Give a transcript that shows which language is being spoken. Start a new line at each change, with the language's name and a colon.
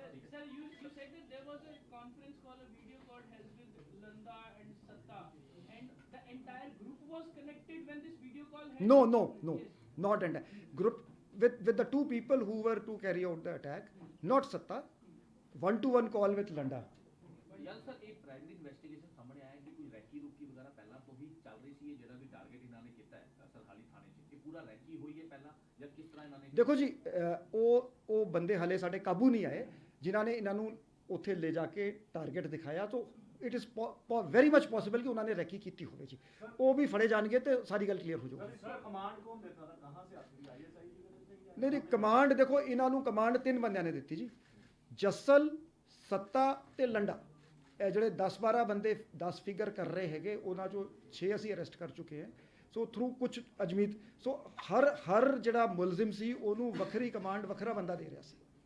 English: Sir, you said that there was a conference call, a video call held with Landa and Satta, and the entire group was connected when this video call held. No, not entire group with the two people who were to carry out the attack, not Satta, 1-to-1 call with Landa.
Punjabi: ਯਾਰ sir ਇਹ primary investigation ਸਾਹਮਣੇ ਆਇਆ ਕਿ ਕੋਈ recce ਰੁਕੀ ਵਗੈਰਾ ਪਹਿਲਾਂ ਤੋਂ ਹੀ ਚੱਲ ਰਹੀ ਸੀ। ਇਹ ਜਿਹੜਾ ਵੀ ਟਾਰਗੇਟ ਇਹਨਾਂ ਨੇ ਕੀਤਾ ਹੈ ਸਰਹਾਲੀ ਥਾਣੇ 'ਚ ਇਹ ਪੂਰਾ ਰੈਕੀ ਹੋਈ ਹੈ ਪਹਿਲਾਂ ਜਾਂ ਕਿਸ ਤਰ੍ਹਾਂ ਇਹਨਾਂ ਨੇ ਦੇਖੋ ਜੀ ਉਹ ਬੰਦੇ ਹਲੇ ਸਾਡੇ ਕਾਬੂ ਨਹੀਂ ਆਏ ਜਿਨ੍ਹਾਂ ਨੇ ਇਹਨਾਂ ਨੂੰ ਉੱਥੇ ਲੈ ਜਾ ਕੇ ਟਾਰਗੇਟ ਦਿਖਾਇਆ ਤਾਂ
English: it is very much possible
Punjabi: ਕਿ ਉਹਨਾਂ ਨੇ ਰੈਕੀ ਕੀਤੀ ਹੋਵੇ ਜੀ। ਉਹ ਵੀ ਫੜੇ ਜਾਣਗੇ ਤੇ ਸਾਰੀ ਗੱਲ ਕਲੀਅਰ ਹੋ ਜਾਊਗੀ। ਸਰ ਕਮਾਂਡ ਕੌਣ ਦੇਤਾ
Hindi: था कहां से आती है ISI की वजह से?
Punjabi: ਨਹੀਂ ਕਮਾਂਡ ਦੇਖੋ ਇਹਨਾਂ ਨੂੰ ਕਮਾਂਡ 3 ਬੰਦਿਆਂ ਨੇ ਦਿੱਤੀ ਜੀ ਜੱਸਲ ਸੱਤਾ ਤੇ ਲੰਡਾ। ਇਹ ਜਿਹੜੇ 10-12 ਬੰਦੇ 10 ਫਿਗਰ ਕਰ ਰਹੇ ਹੈਗੇ ਉਹਨਾਂ ਚੋਂ 6 ਅਸੀਂ ਅਰੈਸਟ ਕਰ ਚੁੱਕੇ ਹਾਂ। ਸੋ ਥਰੂ ਕੁਝ ਅਜਮੀਤ ਸੋ ਹਰ ਜਿਹੜਾ ਮੁਲਜ਼ਮ ਸੀ ਉਹਨੂੰ ਵੱਖਰੀ ਕਮਾਂਡ ਵੱਖਰਾ ਬੰਦਾ ਦੇ ਰਿਹਾ ਸੀ।